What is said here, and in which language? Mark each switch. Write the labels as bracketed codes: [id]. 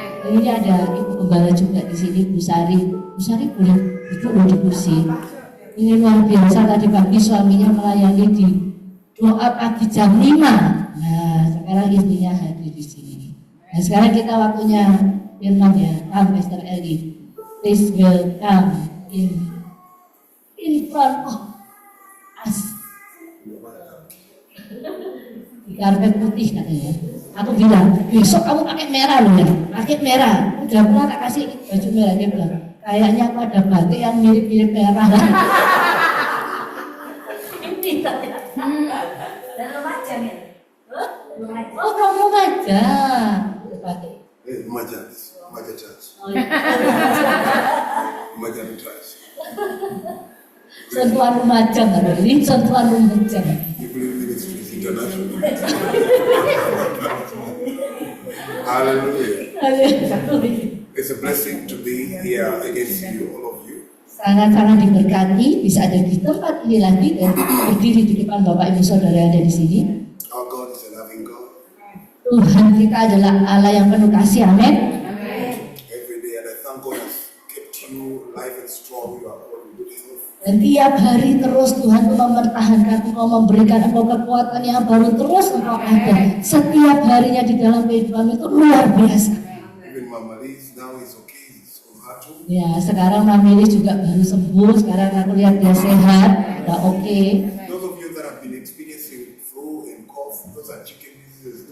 [id] Ini ada Ibu Gembala juga di sini, Bu Sari. Bu Sari boleh duduk di kursi. Ini luar biasa, tadi pagi suaminya melayani di doa pagi jam 5. Nah, sekarang istrinya hadir di sini. Nah, sekarang kita waktunya firman ya. [en] Pastor Eli, please welcome in front of us. [id] di karpet putih katanya. Aku bilang, besok kamu pakai merah loh ya, pakai merah. Udah pernah tak kasih baju merah, dia bilang, kayaknya aku ada batik yang mirip-mirip merah. Ini katanya. Dan remaja ya? Oh kamu aja, batik. Remaja church. Oh, iya. Remaja church. Sentuhan remaja nggak ada, ini sentuhan remaja. [en] People in ministry is international. Hallelujah. It's a blessing to be here against you, all of you. [id] Sangat-sangat diberkati, bisa ada di tempat ini lagi dan berdiri di depan Bapak Ibu Saudara yang ada di sini. [en] Our God is a loving God. [id] Tuhan kita adalah Allah yang penuh kasih, amin. [en] Every day, and I thank God has kept you alive and strong. You are all in good health. [id] Dan tiap hari terus Tuhan itu mempertahankan engkau, memberikan engkau kekuatan yang baru terus engkau ada. Setiap harinya di dalam kehidupan itu luar biasa. [en] Even Mama Liz now is okay. It's on her too. [id] Ya, sekarang Mamili juga baru sembuh. Sekarang aku lihat dia sehat, udah oke. [en] Those of you that have been experiencing flu and cough, those are chicken diseases.